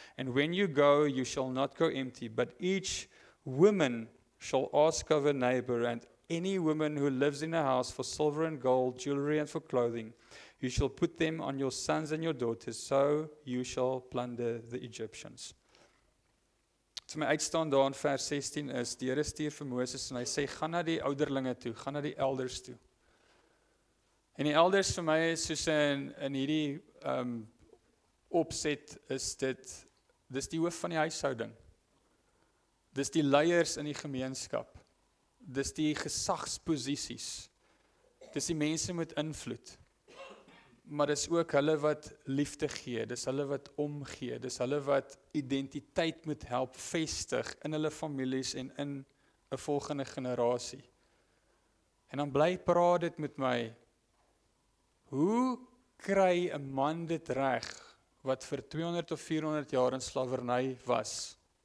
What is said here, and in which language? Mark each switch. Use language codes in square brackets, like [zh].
[en] And when you go, you shall not go empty, but each woman shall ask of her neighbor, and any woman who lives in a house for silver and gold, jewelry and for clothing, you shall put them on your sons and your daughters, so you shall plunder the Egyptians. [af] So my uitstaan daar in vers 16 is, die Here stuur vir Moses en hy sê, gaan na die ouderlinge toe, gaan na die elders toe. En die elders vir my is soos in hierdie opset is dis die hoof van die huishouding. Dis die leiers in die gemeenskap. Dis die gesagsposisies. Dis die mense met invloed. Maar dis ook hulle wat liefde gee, dis hulle wat omgee, dis hulle wat identiteit moet help vestig in hulle families en in 'n volgende generasie. En dan bly praat dit met my, hoe kry 'n man dit reg wat vir 200 of 400 jaar in slawerny was?